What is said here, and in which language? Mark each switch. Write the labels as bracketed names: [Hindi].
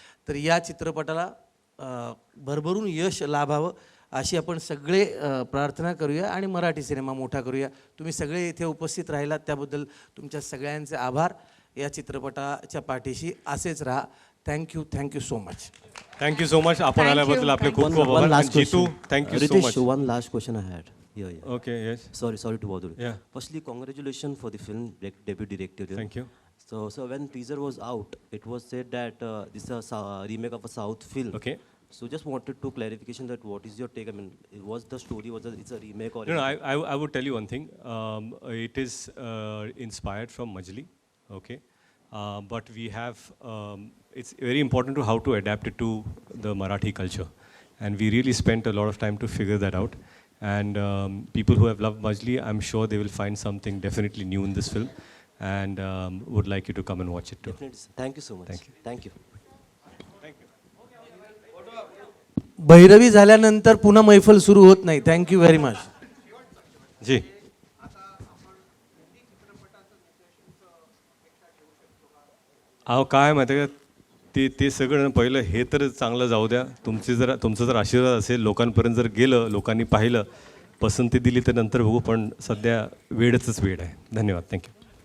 [Marathi] तर या चित्रपटाला भरभरून यश लाभावं अशी आपण सगळे प्रार्थना करूया आणि मराठी सिनेमा मोठा करूया. तुम्ही सगळे इथे उपस्थित राहिलात त्याबद्दल तुमच्या सगळ्यांचे आभार. या चित्रपटाच्या पाठीशी असेच राहा. [English] Thank you so much. Thank you so much. [Marathi] आपण आल्याबद्दल आपले खूप खूप आभार. [English] Jitu, thank you so much. One last question I had. Yeah. Okay, yes. Sorry to bother you. Yeah. Firstly, congratulations for the film debut director. Thank you. So when teaser was out, it was said that this is a remake of a South film. Okay. So just wanted to clarification that what is your take? I mean, was the story it's a remake or? No, I would tell you one thing. It is inspired from Majli. Okay. But we have, it's very important to how to adapt it to the Marathi culture. And we really spent a lot of time to figure that out. And people who have loved Majli, I'm sure they will find something definitely new in this film. And would like you to come and watch it too. Definitely. Thank you so much. Thank you. Thank you. [Marathi] Bhairavi झाल्यानंतर पुन्हा मैफल सुरू होत नाही. [English] Thank you very much. [Marathi] जी. अहो काय माहिती का, ते सगळं पहिलं हे तर चांगलं जाऊ द्या. तुमचं जर आशीर्वाद असेल, लोकांपर्यंत जर गेलं, लोकांनी पाहिलं, पसंती दिली तर नंतर बघू, पण सध्या वेळच वेळ आहे. धन्यवाद. थँक्यू.